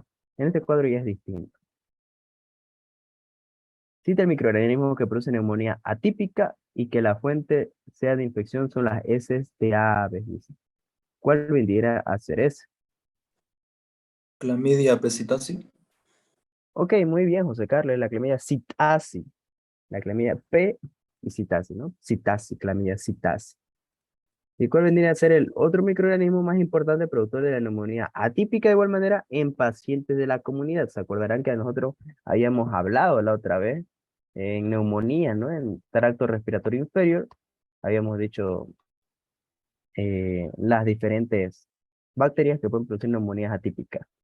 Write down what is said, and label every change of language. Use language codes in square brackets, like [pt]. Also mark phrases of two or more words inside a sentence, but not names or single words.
[es] En este cuadro ya es distinto. Cita el microorganismo que produce neumonía atípica y que la fuente sea de infección son las heces de aves, dice. ¿Cuál vendría a ser ese? Clamidia pesitasi. Ok, muy bien, José Carlos, es la clamidia psittacea. La clamidia P y psittacea, ¿no? Psittacea, clamidia psittacea. ¿Y cuál vendría a ser el otro microorganismo más importante productor de la neumonía atípica de igual manera en pacientes de la comunidad? Se acordarán que nosotros habíamos hablado la otra vez en neumonía, ¿no? En tracto respiratorio inferior, habíamos dicho las diferentes bacterias que pueden producir neumonías atípicas.